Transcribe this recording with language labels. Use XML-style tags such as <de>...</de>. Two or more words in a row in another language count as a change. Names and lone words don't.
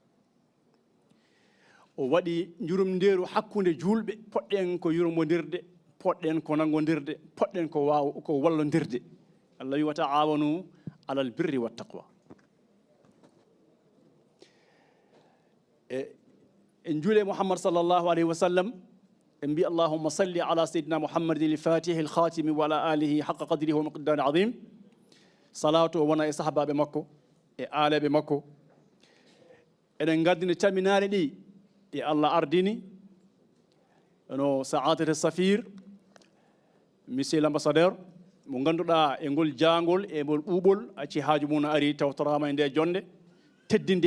<ff>o waɗi jurumndeeru hakkunde julɓe poɗɗen ko yurmodirde poɗɗen ko nangodirde poɗɗen ko wallodirde Allah wi</ff> <ar>وتعاونوا على البر والتقوى</ar> <ff>en juule Muhammad</ff> <ar>صلى الله عليه وسلم</ar> <ff>en mbi</ff> <ar>اللهم صل على سيدنا محمد الفاتح الخاتم وعلى آله حق قدره ومقداره العظيم صلاة o</ar> <ff>wona e sahabaɓe makko e aalaɓe makko eɗen gardini calminaare ɗi e Allah ardini no</ff> <ar>سعادة السفير</ar> <fr>monsieur l'ambassadeur</fr> <ff>mo ganduɗa e ngol jaangol e ngol ɓuuɓol acci haaju mum ari tawtorama e nde jonde teddinde</ff>